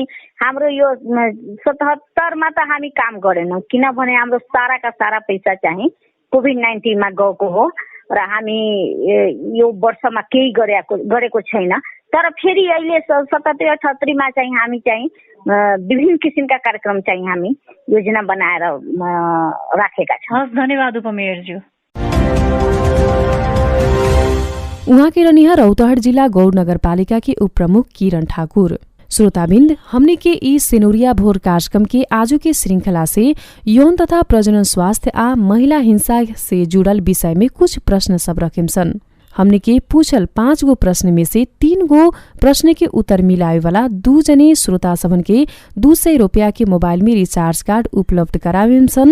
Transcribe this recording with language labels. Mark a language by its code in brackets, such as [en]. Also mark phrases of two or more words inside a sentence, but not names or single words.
[ne] हाम्रो यो 77 मा त हामी काम गरेनौँ, किनभने हाम्रो सारा पैसा चाहिँ कोभिड-19 मा गएको हो र हामी यो वर्षमा केही गरेको छैन। तर फेरि अहिले 77-78 मा चाहिँ हामी चाहिँ विभिन्न किसिमका कार्यक्रम चाहिँ हामी योजना बनाएर राखेका छौँ। धन्यवाद उपमेयरज्यू। [bho] उहाँ के रहनिया रौतहट जिला गौड़ नगरपालिका के उप प्रमुख किरण ठाकुर। श्रोताबिन्द, हमने के ई सिनुरिया भोर कार्यक्रम के आजू के श्रृंखला से यौन तथा प्रजनन स्वास्थ्य आ महिला हिंसा से जुड़ल विषय में कुछ प्रश्न सब रखेम सन। हमने के पूछल 5 गो प्रश्न में से 3 गो प्रश्न के उत्तर मिलाए वाला 2 जने श्रोता सबन के 200 रुपया के मोबाइल में रिचार्ज कार्ड उपलब्ध करावेम सन।